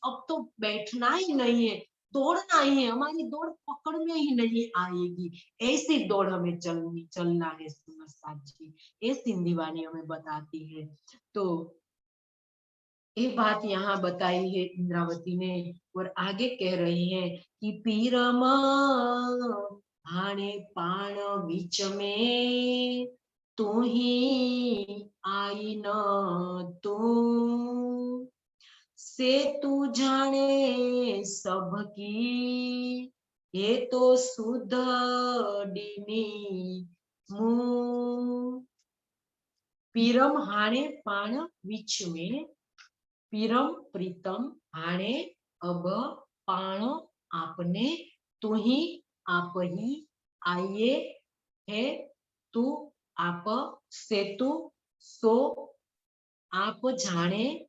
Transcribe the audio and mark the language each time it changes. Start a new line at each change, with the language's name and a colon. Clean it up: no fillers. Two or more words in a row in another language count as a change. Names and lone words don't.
Hindi: अब तो बैठना ही नहीं है, दौड़ना ही है। हमारी दौड़ पकड़ में ही नहीं आएगी, ऐसी दौड़ हमें चलना है सुंदर साथ जी। ये सिंधी वाणी हमें बताती है। तो ये बात यहाँ बताई है इंद्रावती ने, और आगे कह रही है कि
Sindhi: पीरम हाणे पाण बीच में तू ही आई न तू से तू जाने सबकी ये तो सुध डीनी मुंह। पीरम हाणे पाण बीच में,
Hindi: पीरम प्रीतम हाणे अब पाण आपने, तू ही आप ही आइए है तू आप से तू सो आप जाने,